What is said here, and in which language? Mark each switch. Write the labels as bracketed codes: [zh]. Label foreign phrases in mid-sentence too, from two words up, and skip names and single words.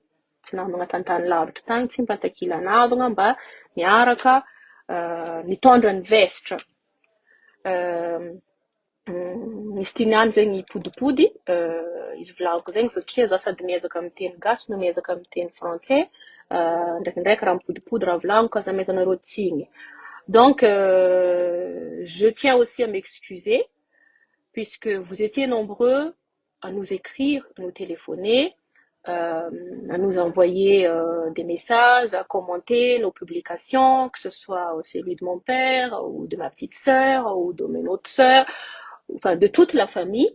[mg] Tsy namagna tantany lavitra tagny, tsy mitatakila namagna mba miaraka mitondra ny vesitra. Misy tianiany zegny podipody, izy volagniko zegny satria za sady miezaka amin'ny teny gasy no miezaka amin'ny teny français. Ndraikindraiky raha mipodipody raha volagniko aza amaizanareo tsigny. [fr] Donc, je tiens aussi à m'excuser puisque vous étiez nombreux à nous écrire, à nous téléphoner, à nous envoyer des messages, à commenter nos publications, que ce soit celui de mon père, ou de ma petite sœur, ou de mes autres sœurs, enfin de toute la famille.